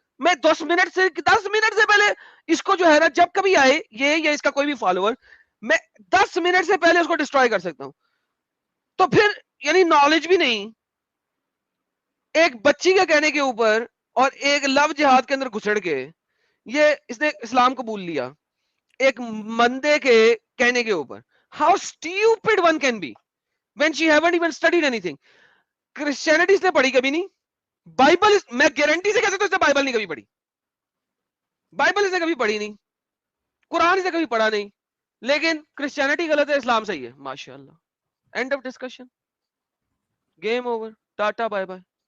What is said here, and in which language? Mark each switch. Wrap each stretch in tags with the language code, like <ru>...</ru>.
<ur>میں 10 منٹ سے پہلے اس کو جو ہے نا جب کبھی آئے یہ یا اس کا کوئی بھی فالوور میں 10 منٹ سے پہلے اس کو ڈسٹروائے کر سکتا ہوں. تو پھر یعنی نالج بھی نہیں, ایک بچی کے کہنے کے اوپر اور ایک لو جہاد کے اندر گھسڑ کے یہ اس نے اسلام قبول لیا ایک مندے کے کہنے کے اوپر.</ur> <en>How stupid one can be when she haven't even studied anything.</en> <ur>Christianity اس نے پڑھی کبھی نہیں, بائبل میں گارنٹی سے کہہ سکتا ہوں اس نے بائبل نہیں کبھی پڑھی, بائبل اس نے کبھی پڑھی نہیں, قرآن اس نے کبھی پڑھا نہیں, لیکن کرسچینٹی غلط ہے, اسلام صحیح ہے. ماشاء اللہ,</ur> <en>End of discussion, game over, tata bye bye.</en>